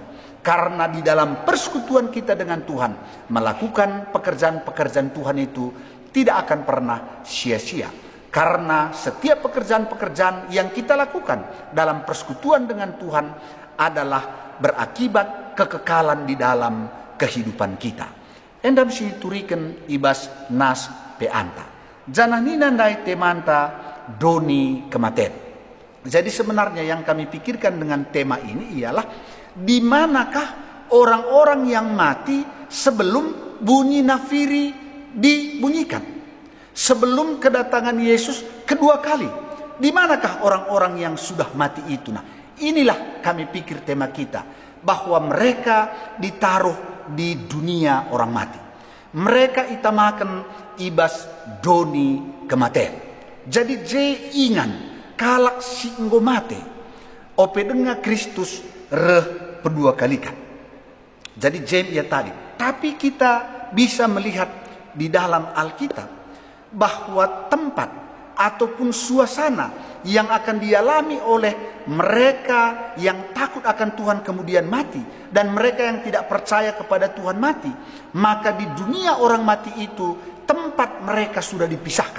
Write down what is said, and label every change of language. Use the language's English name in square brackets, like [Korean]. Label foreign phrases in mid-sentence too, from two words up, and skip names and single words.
[Indonesian] Karena di dalam persekutuan kita dengan Tuhan, melakukan pekerjaan-pekerjaan Tuhan itu tidak akan pernah sia-sia. Karena setiap pekerjaan-pekerjaan yang kita lakukan dalam persekutuan dengan Tuhan adalah berakibat kekekalan di dalam kehidupan kita. [Batak Karo] Endam si turiken ibas nas peanta. Janah ninandai temanta doni kematen. [Indonesian] Jadi sebenarnya yang kami pikirkan dengan tema ini ialah di manakah orang-orang yang mati sebelum bunyi nafiri dibunyikan, sebelum kedatangan Yesus kedua kali. Di manakah orang-orang yang sudah mati itu? Nah, inilah kami pikir tema kita, bahwa mereka ditaruh di dunia orang mati. [Batak Karo] Mereka itamakan ibas doni kematen. Jadi je ingan kalak singgo mate ope denga Kristus reh kedua kalikan. Jadi jem ya tadi. [Indonesian] Tapi kita bisa melihat di dalam Alkitab bahwa tempat ataupun suasana yang akan dialami oleh mereka yang takut akan Tuhan kemudian mati, dan mereka yang tidak percaya kepada Tuhan mati, maka di dunia orang mati itu tempat mereka sudah dipisahkan.